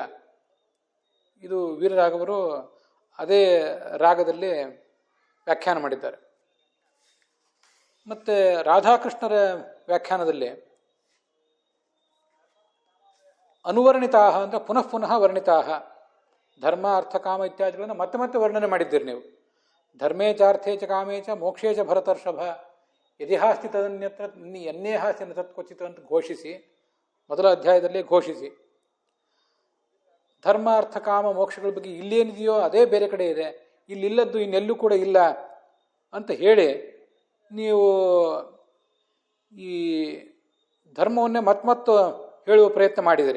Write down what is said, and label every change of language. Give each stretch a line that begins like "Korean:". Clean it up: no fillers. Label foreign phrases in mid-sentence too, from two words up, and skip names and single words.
Kannada: ಇದು ವೀರರಾಘವರು ಅದೇ ರಾಗದಲ್ಲಿ ವ್ಯಾಖ್ಯಾನ ಮಾಡಿದ್ದಾರೆ. ಮತ್ತು ರಾಧಾಕೃಷ್ಣರ ವ್ಯಾಖ್ಯಾನದಲ್ಲಿ ಅನುವರ್ಣಿತಾ ಅಂದರೆ
Sanskrit: ಪುನಃ ವರ್ಣಿತಾ,
Kannada: ಧರ್ಮ ಅರ್ಥ ಕಾಮ ಇತ್ಯಾದಿಗಳನ್ನು ಮತ್ತೆ ವರ್ಣನೆ ಮಾಡಿದ್ದೀರಿ ನೀವು.
Sanskrit: ಧರ್ಮೇ ಚಾರ್ಥೇ ಚ ಕಾಮೇ ಚ ಮೋಕ್ಷೇ ಚ ಭರತರ್ಷಭ ಯದಿಹಾಸ್ತಿ ತದನ್ಯತ್ರ ಎನ್ನೇ ಹಾಸ್ತಿ ನ ತತ್ಕ್ವಚಿತ
Kannada: ಅಂತ ಘೋಷಿಸಿ, ಮೊದಲ ಅಧ್ಯಾಯದಲ್ಲೇ ಘೋಷಿಸಿ, ಧರ್ಮ ಅರ್ಥ ಕಾಮ ಮೋಕ್ಷಗಳ ಬಗ್ಗೆ ಇಲ್ಲೇನಿದೆಯೋ ಅದೇ ಬೇರೆ ಕಡೆ ಇದೆ, ಇಲ್ಲಿಲ್ಲದ್ದು ಇನ್ನೆಲ್ಲೂ ಕೂಡ ಇಲ್ಲ ಅಂತ ಹೇಳಿ ನೀವು ಈ ಧರ್ಮವನ್ನೇ ಮತ್ತೆ ಹೇಳುವ ಪ್ರಯತ್ನ ಮಾಡಿದಿರಿ.